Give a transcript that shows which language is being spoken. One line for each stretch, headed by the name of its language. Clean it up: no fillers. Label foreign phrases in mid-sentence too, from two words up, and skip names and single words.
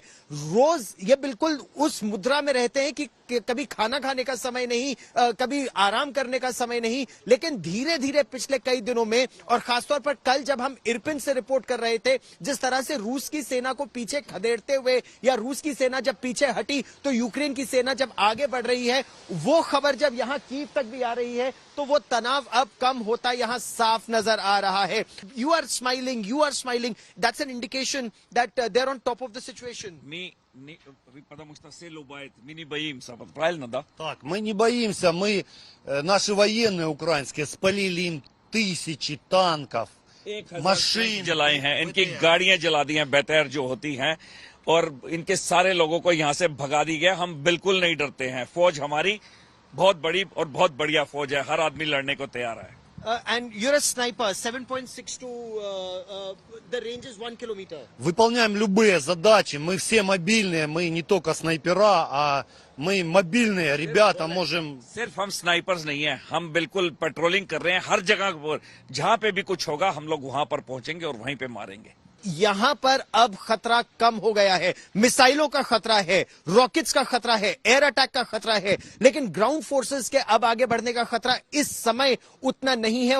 Hindi: रोज ये बिल्कुल उस मुद्रा में रहते हैं कि कभी खाना खाने का समय नहीं, कभी आराम करने का समय नहीं, लेकिन धीरे धीरे पिछले कई दिनों में और खासतौर पर कल जब हम इरपिन से रिपोर्ट कर रहे थे, जिस तरह से रूस की सेना को पीछे खदेड़ते हुए या रूस की सेना जब पीछे हटी तो यूक्रेन की सेना जब आगे बढ़ रही है, वो खबर जब यहां कीव तक भी आ रही है तो वो तनाव अब कम होता यहां साफ नजर आ रहा है।
English: you are smiling, that's an indication that they are on top of the situation.
Russian: Потому что сели убавить, мы не боимся, правильно, да? Так, мы не боимся, наши военные украинские спалили им тысячи танков, машин
Hindi: जलाए हैं, इनकी गाड़ियां जला दी हैं, बेतेर जो होती हैं, और इनके सारे लोगों को यहाँ से भगा दी गया। हम बिल्कुल नहीं डरते हैं। फौज हमारी बहुत बड़ी और बहुत बढ़िया फौज है, हर आदमी लड़ने को तैयार है।
English: And you're a sniper, 7.62, the range is 1 kilometer.
Russian: Выполняем любые задачи, мы все мобильные, мы не только снайпера, а Мы мобильные ребята, можем...
Hindi: सिर्फ हम स्नाइपर्स नहीं हैं, हम बिल्कुल पेट्रोलिंग कर रहे हैं हर जगह पर। जहां पे भी कुछ होगा हम लोग वहां पर पहुंचेंगे और वहीं पे मारेंगे। यहां पर अब खतरा कम हो गया है, मिसाइलों का खतरा है, रॉकेट्स का खतरा है,
English: air attack
Hindi: का खतरा है, लेकिन
English: ground forces
Hindi: के अब आगे बढ़ने का खतरा इस समय उतना नहीं है।